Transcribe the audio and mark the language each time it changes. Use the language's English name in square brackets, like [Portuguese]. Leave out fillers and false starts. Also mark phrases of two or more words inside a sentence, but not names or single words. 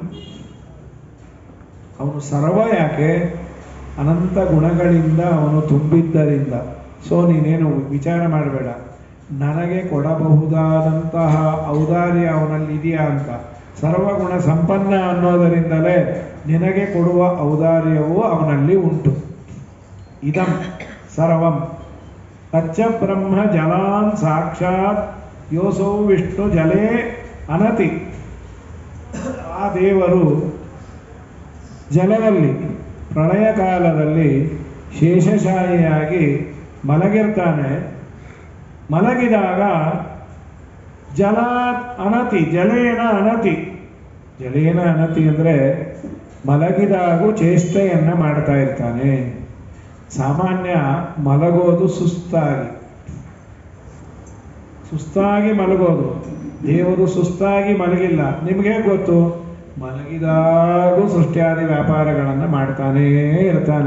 [Kannada] ಅವನು ಸರ್ವ ಯಾಕೆ? ಅನಂತ ಗುಣಗಳಿಂದ ಅವನು ತುಂಬಿದ್ದರಿಂದ. ಸೊ ನೀನೇನು ವಿಚಾರ ಮಾಡಬೇಡ, ನನಗೆ ಕೊಡಬಹುದಾದಂತಹ ಔದಾರ್ಯ ಅವನಲ್ಲಿ ಇದೆಯಾ ಅಂತ. ಸರ್ವಗುಣ ಸಂಪನ್ನ ಅನ್ನೋದರಿಂದಲೇ ನಿನಗೆ ಕೊಡುವ ಔದಾರ್ಯವೂ ಅವನಲ್ಲಿ ಉಂಟು. [Sanskrit] इदं सर्वं तच्च ब्रह्म जलान् साक्षात् योसो विष्णु जले अनति. [Kannada] ಆ ದೇವರು ಜಲದಲ್ಲಿ ಪ್ರಳಯ ಕಾಲದಲ್ಲಿ ಶೇಷಶಾಹಿಯಾಗಿ ಮಲಗಿರ್ತಾನೆ. [Sanskrit] ಮಲಗಿದಾಗ जल अनति, जलेन अनति. जलेन अनति [Kannada] ಅಂದರೆ ಮಲಗಿದಾಗೂ ಚೇಷ್ಟೆಯನ್ನು ಮಾಡ್ತಾ ಇರ್ತಾನೆ. ಸಾಮಾನ್ಯ ಮಲಗೋದು ಸುಸ್ತಾಗಿ ಮಲಗೋದು. ದೇವರು ಸುಸ್ತಾಗಿ ಮಲಗಿಲ್ಲ. ನಿಮಗೆ ಗೊತ್ತು, ಮಲಗಿದಾಗೂ ಸೃಷ್ಟಿಯಾದಿ ವ್ಯಾಪಾರಗಳನ್ನು ಮಾಡ್ತಾನೇ ಇರ್ತಾನೆ.